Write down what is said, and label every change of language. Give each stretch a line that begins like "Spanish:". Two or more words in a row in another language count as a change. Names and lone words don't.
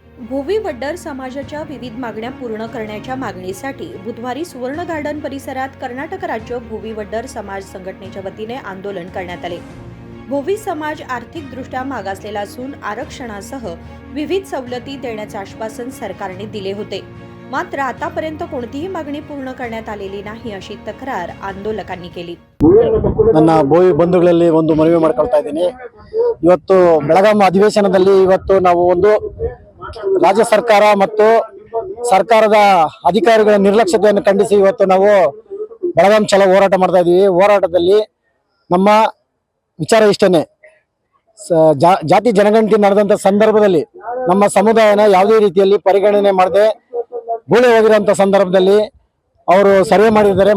Marathi: भोवी वड्डर समाजाच्या विविध मागण्या पूर्ण करण्याच्या मागणीसाठी बुधवारी सुवर्ण गार्डन परिसरात कर्नाटक राज्य भोवी वड्डर समाज संघटनेच्या वतीने आंदोलन करण्यात आले। भोवी समाज आर्थिकदृष्ट्या मागासलेला असून आरक्षणासह विविध सवलती देण्याचे आश्वासन सरकारने दिले होते, मात्र आतापर्यंत कोणतीही मागणी पूर्ण करण्यात आलेली नाही अशी तक्रार आंदोलकांनी केली।
Kannada: ನನ್ನ ಬೋವಿ ಬಂಧುಗಳಲ್ಲಿ ಒಂದು ಮನವಿ ಮಾಡ್ಕೊಳ್ತಾ ಇದ್ದೀನಿ। ಇವತ್ತು ಬೆಳಗಾಂ ಅಧಿವೇಶನದಲ್ಲಿ ಇವತ್ತು ನಾವು ಒಂದು ರಾಜ್ಯ ಸರ್ಕಾರ ಮತ್ತು ಸರ್ಕಾರದ ಅಧಿಕಾರಿಗಳ ನಿರ್ಲಕ್ಷ್ಯತೆಯನ್ನು ಖಂಡಿಸಿ ಇವತ್ತು ನಾವು ಬೆಳಗಾಂ ಚಲೋ ಹೋರಾಟ ಮಾಡ್ತಾ ಇದ್ದೀವಿ। ಹೋರಾಟದಲ್ಲಿ ನಮ್ಮ ವಿಚಾರ ಇಷ್ಟನೇ, ಜಾತಿ ಜನಗಣತಿ ನಡೆದಂತ ಸಂದರ್ಭದಲ್ಲಿ ನಮ್ಮ ಸಮುದಾಯನ ಯಾವುದೇ ರೀತಿಯಲ್ಲಿ ಪರಿಗಣನೆ ಮಾಡದೆ ಗೂಳೆ ಹೋಗಿರುವಂತ ಸಂದರ್ಭದಲ್ಲಿ ಅವರು ಸರ್ವೆ ಮಾಡಿದ್ದಾರೆ।